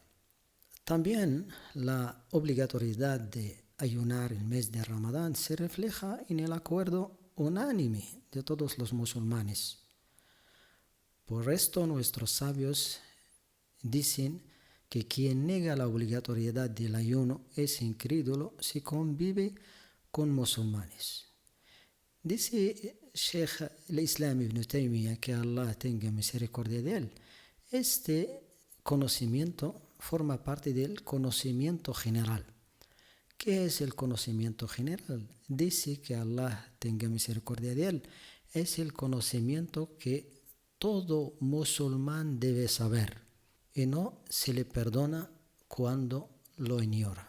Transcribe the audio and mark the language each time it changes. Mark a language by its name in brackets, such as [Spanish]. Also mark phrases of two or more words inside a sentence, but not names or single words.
[Spanish] También la obligatoriedad de ayunar el mes de Ramadán se refleja en el acuerdo unánime de todos los musulmanes. Por esto nuestros sabios dicen que quien niega la obligatoriedad del ayuno es incrédulo si convive con musulmanes. Dice Sheikh al-Islam ibn Taymiyyah, que Allah tenga misericordia de él, este conocimiento forma parte del conocimiento general, ¿Qué es el conocimiento general? Dice que Allah tenga misericordia de él. Es el conocimiento que todo musulmán debe saber y no se le perdona cuando lo ignora.